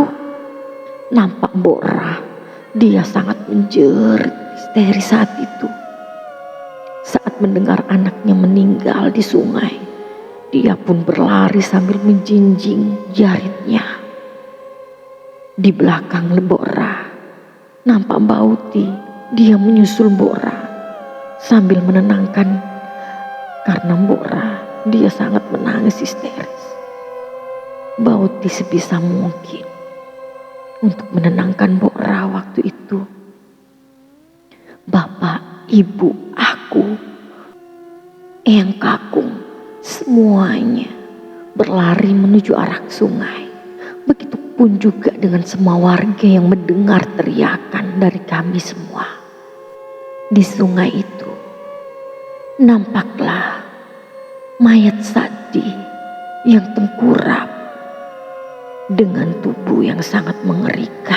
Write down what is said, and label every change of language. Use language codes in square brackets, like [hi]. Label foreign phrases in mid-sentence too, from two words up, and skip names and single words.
[id] Nampak Mbok Ra, dia sangat menjerit histeris saat itu. Saat mendengar anaknya meninggal di sungai, dia pun berlari sambil menjinjing jaritnya. Di belakang Mbok Ra, nampak Mbak Uti, dia menyusul Mbok Ra sambil menenangkan, karena Mbok Ra dia sangat menangis histeris. Mbak Uti sebisa mungkin untuk menenangkan Mbok Ra waktu itu. Bapak, ibu, aku, Eyang Kakung, semuanya berlari menuju arah sungai. Begitupun juga dengan semua warga yang mendengar teriakan dari kami semua. Di sungai itu nampaklah mayat Sati yang tengkurap dengan tubuh yang sangat mengerikan.